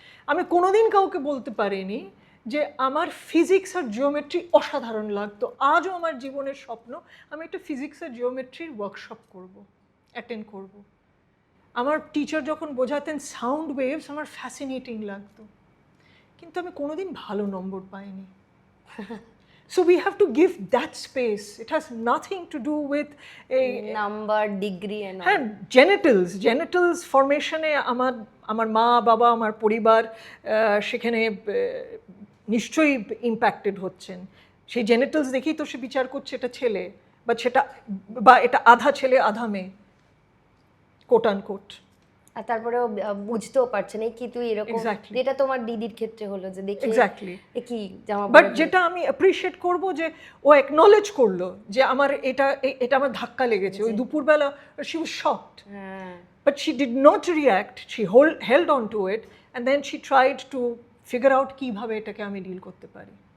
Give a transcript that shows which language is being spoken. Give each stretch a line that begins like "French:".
Bangla: আমি কোনোদিন কাউকে বলতে পারিনি যে আমার ফিজিক্স আর জিওমেট্রি অসাধারণ লাগতো। আজও আমার জীবনের স্বপ্ন আমি একটা ফিজিক্স আর জিওমেট্রির ওয়ার্কশপ করব, অ্যাটেন্ড করব। আমার টিচার যখন বোঝাতেন সাউন্ড ওয়েভস, আমার ফ্যাসিনেটিং লাগতো, কিন্তু আমি কোনোদিন ভালো নম্বর পাইনি।
English: So we have to give that space. It has nothing to do with a
Bangla: number, degree, হ্যাঁ, জেনিটালস ফরমেশনে আমার মা বাবা, আমার পরিবার সেখানে নিশ্চয়ই ইম্প্যাক্টেড হচ্ছেন। সেই জেনিটালস দেখেই তো সে বিচার করছে এটা ছেলে বা এটা আধা ছেলে আধা মেয়ে, কোট আন কোট। আর তারপরেও বুঝতেও পারছেন এই কি তুই এরকম,
English: Exactly.
Bangla: যেটা তোমার দিদির ক্ষেত্রে হলো যে দেখে
English: Exactly.
Bangla: এ কি জামা
English: but
Bangla: পরে যেটা আমি অ্যাপ্রিশিয়েট করব যে ও অ্যাকনলেজ করলো যে আমার এটা আমার ধাক্কা লেগেছে। ওই দুপুরবেলা
English: she was shocked,
Bangla: হ্যাঁ,
English: but she did not react. She held on to it and then she tried to figure out
Bangla: কিভাবে এটাকে আমি ডিল করতে পারি।